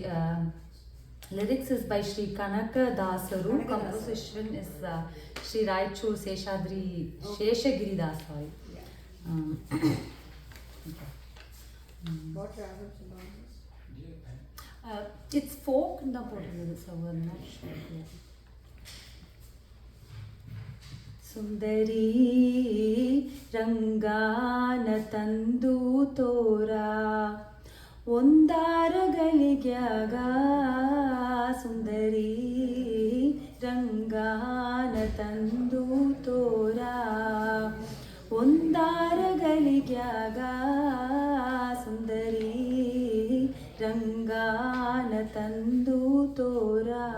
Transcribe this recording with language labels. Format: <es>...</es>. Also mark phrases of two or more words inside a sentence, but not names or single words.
<en>Lyrics is by Shri Kanaka Dasaru. Composition is Shri Raichur Sheshagiri Das. Sorry. Okay. What travels along this? It's folk, no, so we're not sure. Yeah.</en> <kn>ಸುಂದರಿ ರಂಗಾನ ತಂದು ತೋರ ಒಂದಾರಗಳಿಗ್ಯಾಗ ಸುಂದರಿ ರಂಗಾನ ತಂದು ತೋರ ಒಂದಾರಗಳಿಗ್ಯಾಗ ಸುಂದರಿ ರಂಗಾನ ತಂದು ತೋರ</kn>